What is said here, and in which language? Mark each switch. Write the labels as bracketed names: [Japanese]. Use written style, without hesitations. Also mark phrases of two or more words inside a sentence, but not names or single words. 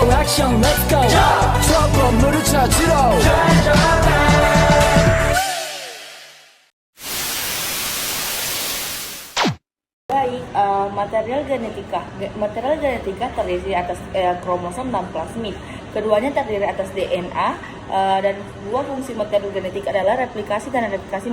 [Korean] 형 [English] let's go [Korean] 저 건물을 찾으러 [Indonesian] Baik, material genetika terdiri atas kromosom dan plasmid. Keduanya terdiri atas DNA dan dua fungsi material genetik adalah replikasi dan replikasi.